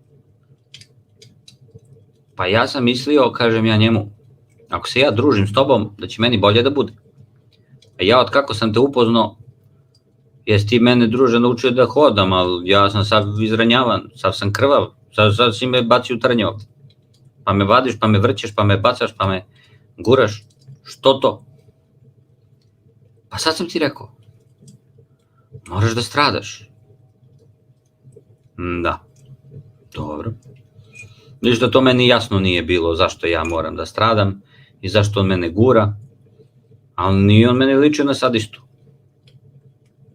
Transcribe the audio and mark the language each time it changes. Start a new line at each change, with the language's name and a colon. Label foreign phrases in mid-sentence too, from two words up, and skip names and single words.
Serbian: Pa ja sam mislio, kažem ja njemu, ako se ja družim s tobom, da će meni bolje da bude. A ja od kako sam te upoznao, jesi ti mene, druže, naučio da hodam, ali ja sam sad izranjavan, sad sam krvav, sad si me baci u trnje ovde. Pa me vadiš, pa me vrćeš, pa me bacaš, pa me guraš. Što to? Pa sad sam ti rekao, moraš da stradaš. Da, dobro. Ništa to meni jasno nije bilo zašto ja moram da stradam i zašto on mene gura, ali nije on mene ličio na sadistu.